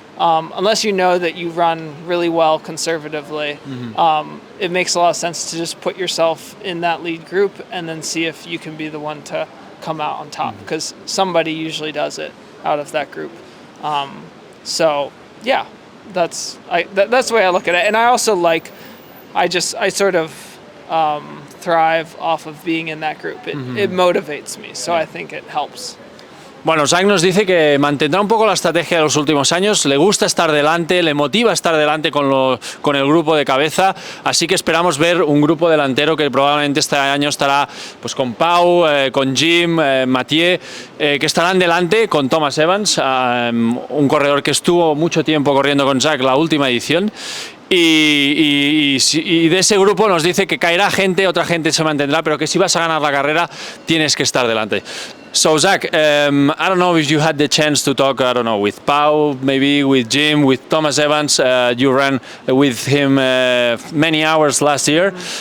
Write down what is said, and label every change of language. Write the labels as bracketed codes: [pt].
[en] Unless you know that you run really well conservatively, it makes a lot of sense to just put yourself in that lead group and then see if you can be the one to come out on top, because somebody usually does it out of that group. So yeah, that's the way I look at it. And I also I sort of thrive off of being in that group. It motivates me, so I think it helps. [es] Bueno, Zach nos dice que mantendrá un poco la estrategia de los últimos años, le gusta estar delante, le motiva estar delante con el grupo de cabeza, así que esperamos ver un grupo delantero que probablemente este año estará pues con Pau, con Jim, Mathieu, que estarán delante con Thomas Evans, un corredor que estuvo mucho tiempo corriendo con Zach la última edición. Y de ese grupo nos dice que caerá gente, otra gente se mantendrá, pero que si vas a ganar la carrera tienes que estar delante. [en] So Zach, I don't know if you had the chance to talk, I don't know, with Pau, maybe with Jim, with Thomas Evans. You ran with him many hours last year.